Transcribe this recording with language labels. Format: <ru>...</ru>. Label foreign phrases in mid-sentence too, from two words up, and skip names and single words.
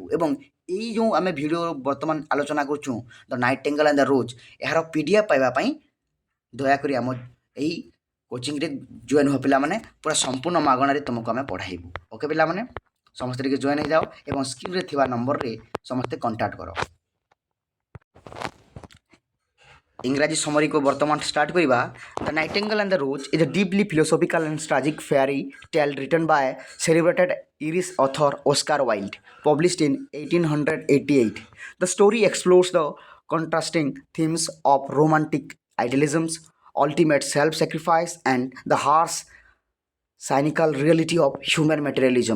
<or>ଏବଂ ଏଇ ଯେଉଁ ଆମେ ଭିଡ଼ିଓ ବର୍ତ୍ତମାନ ଆଲୋଚନା କରୁଛୁ ଦ ନାଇଟିଙ୍ଗେଲ୍ ଆଣ୍ଡ ଦ ରୋଜ୍, ଏହାର PDF ପାଇବା ପାଇଁ ଦୟାକରି ଆମ ଏଇ କୋଚିଂରେ ଜଏନ୍ ହୁଅ ପିଲାମାନେ, ପୁରା ସମ୍ପୂର୍ଣ୍ଣ ମାଗଣାରେ ତୁମକୁ ଆମେ ପଢ଼ାଇବୁ। ଓକେ ପିଲାମାନେ, ସମସ୍ତେ ଟିକେ ଜଏନ୍ ହେଇଯାଅ ଏବଂ ସ୍କ୍ରିନ୍ରେ ଥିବା ନମ୍ବରରେ ସମସ୍ତେ କଣ୍ଟାକ୍ଟ କର। ଇଂରାଜୀ ସମରୀ କୁ ବର୍ତ୍ତମାନ ଷ୍ଟାର୍ଟ କରିବା।</or> <en>The Nightingale and the Rose is a deeply philosophical and tragic fairy tale written by celebrated Irish author Oscar Wilde, published in 1888. The story explores the contrasting themes of romantic idealisms, ultimate self-sacrifice, and the harsh, cynical reality of human materialism.</en>